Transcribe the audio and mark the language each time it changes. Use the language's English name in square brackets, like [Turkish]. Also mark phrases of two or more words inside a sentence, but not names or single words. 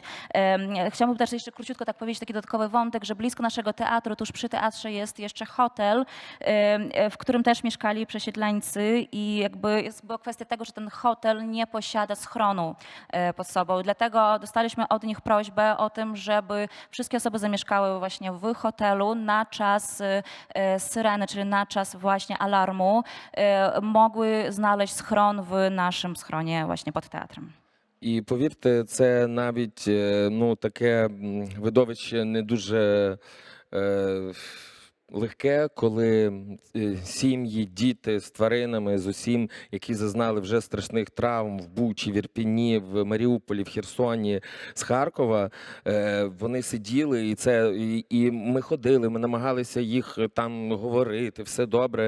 [Polish] Chciałabym też jeszcze króciutko tak powiedzieć, taki dodatkowy wątek, że blisko naszego teatru, tuż przy teatrze jest jeszcze hotel, w którym też mieszkali przesiedleńcy i jakby była kwestia tego, że ten hotel nie posiada schronu pod sobą. Dlatego dostaliśmy od nich prośbę o tym, żeby wszystkie osoby zamieszkały właśnie w hotelu na czas syreny, czyli na czas właśnie alarmu, mogły znaleźć schron w naszym schronie właśnie pod teatrem. [Ukrainian] І повірте, це навіть таке видовище не дуже легке, коли сім'ї, діти з тваринами, з усім, які зазнали вже страшних травм в Бучі, в Ірпіні, в Маріуполі, в Херсоні, з Харкова, вони сиділи, і ми ходили, ми намагалися їх там говорити, все добре.